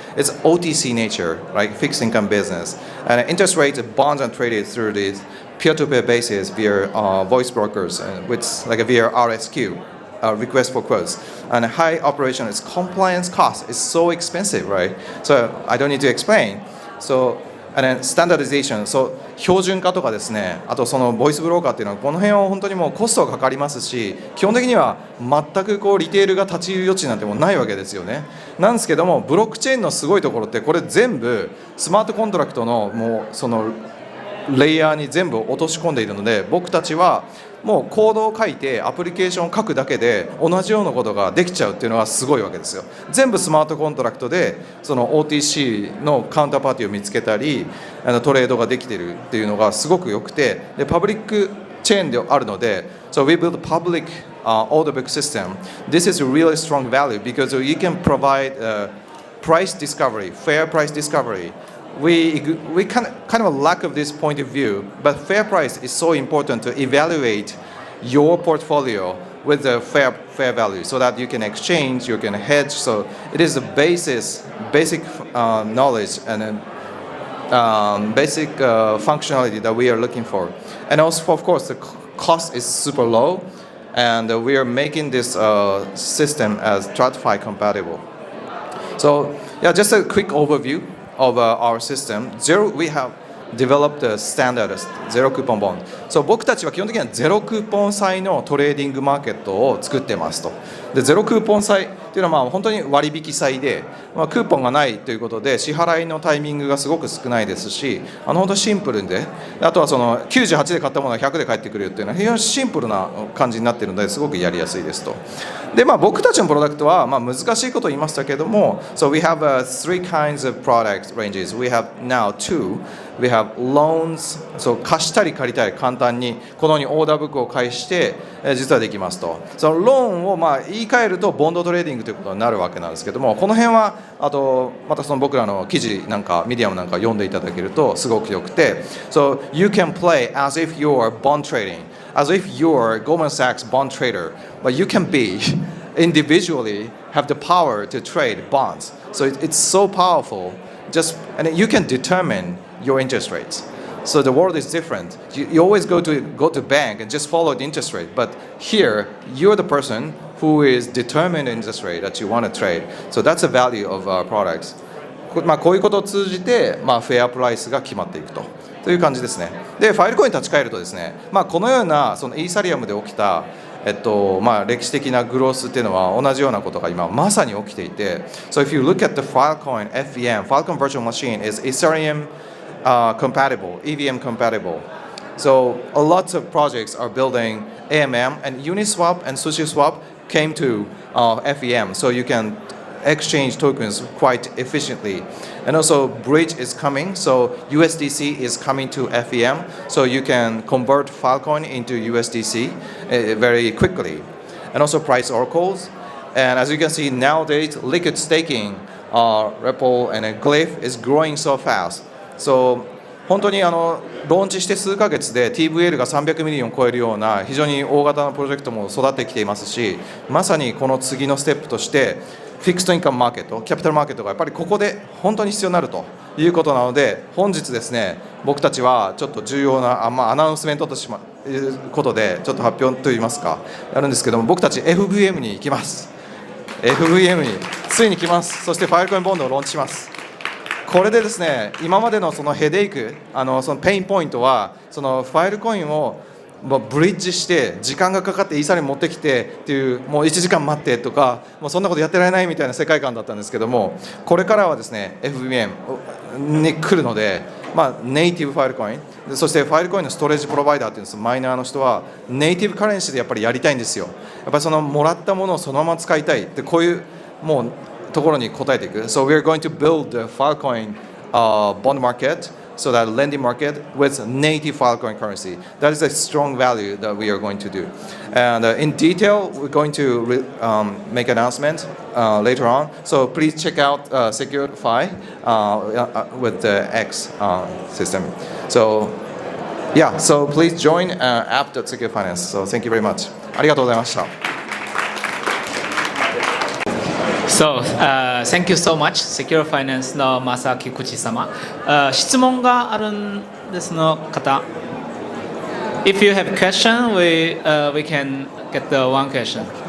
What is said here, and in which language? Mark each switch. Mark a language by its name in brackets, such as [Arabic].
[English] It's OTC nature, like fixed income business, and interest rates, bonds are traded through this peer-to-peer basis via voice brokers, which like via RSQ, request for quotes. And high operation is compliance cost is so expensive, right? So I don't need to explain. So and then standardization, so [Japanese] 標準化とかですね、あとそのボイスブローカーっていうのはこの辺は本当にもうコストがかかりますし、基本的には全くこうリテールが立ち入る余地なんてもうないわけですよね。なんですけどもブロックチェーンのすごいところってこれ全部スマートコントラクトのもうそのレイヤーに全部落とし込んでいるので、僕たちはもうコードを書いてアプリケーションを書くだけで同じようなことができちゃうっていうのはすごいわけですよ。全部スマートコントラクトでその OTC のカウンターパーティーを見つけたりトレードができているっていうのがすごく良くて、でパブリックチェーンであるので、 [English] So we build a public order book system. This is a really strong value because you can provide price discovery, fair price discovery. We kind of lack of this point of view, but fair price is so important to evaluate your portfolio with the fair value so that you can exchange, you can hedge. So it is a basic knowledge and basic functionality that we are looking for. And also, of course, the cost is super low, and we are making this system as TradFi compatible. So yeah, just a quick overview of our system. We have developed a standard zero coupon bond. [Japanese] So 僕たちは基本的にはゼロクーポン債のトレーディングマーケットを作ってますと。でゼロクーポン債っていうのはまあ本当に割引債で、クーポンがないということで支払いのタイミングがすごく少ないですし、本当にシンプルで、あとはその98で買ったものが100で返ってくるっていうのは非常にシンプルな感じになっているのですごくやりやすいですと。で僕たちのプロダクトは難しいことを言いましたけども、 [English] So we have three kinds of product ranges. We have now two. We have loans. [Japanese] So 貸したり借りたり簡単にこのようにオーダーブックを返して実はできますと。そのローンを言い換えるとボンドトレーディングということになるわけなんですけども、この辺はあとまたその僕らの記事なんかミディアムなんか読んでいただけるとすごくよくて、 [English] So you can play as if you're bond trading, as if you're Goldman Sachs bond trader, but you can be individually have the power to trade bonds. So it's so powerful. And you can determine your interest rates. So the world is different. You always go to bank and just follow the interest rate. But here, you're the person who is determining the interest rate that you want to trade. So that's the value of our products. [Japanese] こういうことを通じて、フェアプライスが決まっていくという感じですね。で、ファイルコインに立ち返るとですね、このようなそのイーサリアムで起きた歴史的なグロースっていうのは同じようなことが今まさに起きていて、 [English] So if you look at the Filecoin FVM, Filecoin Virtual Machine is Ethereum compatible, EVM compatible. So a lot of projects are building AMM, and Uniswap and SushiSwap came to FVM, so you can exchange tokens quite efficiently. And also Bridge is coming, so USDC is coming to FVM, so you can convert Filecoin into USDC very quickly. And also price oracles. And as you can see nowadays, liquid staking, Ripple and Glyph is growing so fast. [Japanese] So 本当にローンチして数ヶ月で TVL が300ミリオンを超えるような非常に大型なプロジェクトも育ってきていますし、まさにこの次のステップとしてフィクストインカムマーケット、キャピタルマーケットがやっぱりここで本当に必要になるということなので、本日ですね、僕たちはちょっと重要なアナウンスメントということでちょっと発表といいますかやるんですけども、僕たち FVM に行きます。 FVM についに来ます。そしてファイルコインボンドをローンチします。これでですね、今までのそのヘデイク、そのペインポイントはそのファイルコインをブリッジして時間がかかってイーサリアム持ってきてっていう、もう1時間待ってとか、もうそんなことやってられないみたいな世界観だったんですけども、これからはですね FVM に来るので、ネイティブファイルコイン、そしてファイルコインのストレージプロバイダーっていうんです、マイナーの人はネイティブカレンシーでやっぱりやりたいんですよ。やっぱりそのもらったものをそのまま使いたいって、こういうもうところに答えていく。 [English] So we are going to build the Filecoin bond market, so that lending market with native Filecoin currency. That is a strong value that we are going to do. And in detail, we're going to make an announcement later on. So please check out Securify with the X system. So yeah, so please join app.secure-finance. So thank you very much. [Japanese] ありがとうございました。 [English] So, thank you so much. Secure Finance のMasa Kikuchi 様。 [Japanese] 質問があるんですの方。 [English] If you have question, we can get the one question.